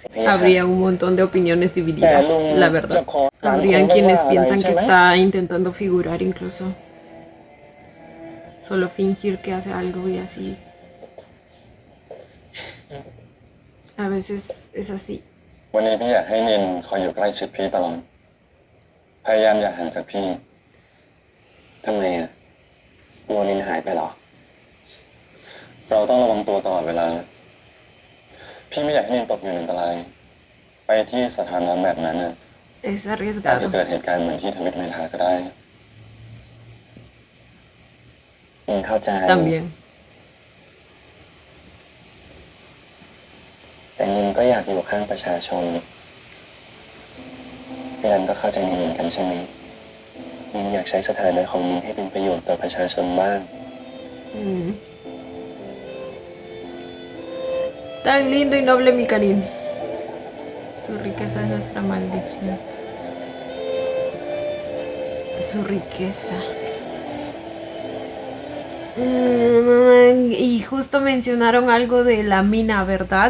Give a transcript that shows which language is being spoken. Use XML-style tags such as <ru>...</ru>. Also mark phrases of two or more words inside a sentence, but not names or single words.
<es>Habría un montón de opiniones divididas, la verdad. Habrían quienes piensan que está intentando figurar incluso. Solo fingir que hace algo y así. A veces es así.</es> <th>วันนี้พี่อยากให้นินคอยอยู่ใกล้ชิดพี่ตลอด พยายามอย่าห่างจากพี่ ทำไมอ่ะกลัวนินหายไปเหรอ เราต้องระวังตัวตลอดเวลา พี่ไม่อยากให้นินตกอยู่ในอันตราย ไปที่สถานะแบบนั้นน่ะ</th> <es>Es</es> <th>อาจจะ</th> <es>arriesgado.</es> <th>เกิดเหตุการณ์เหมือนที่ทวิตเมทาก็ได้นินเข้าใจ</th> <es>También.</es> <th>แต่นินก็อยากอยู่ข้างประชาชนพี่รันก็เข้าใจนินเหมือนกันใช่ไหมนินอยากใช้สถานะของนินให้เป็นประโยชน์ต่อประชาชนบ้าง Mm.</th> <es>Tan lindo y noble mi Canin. Su riqueza es nuestra maldición. Su riqueza. Y justo mencionaron algo de la mina, ¿verdad?</es>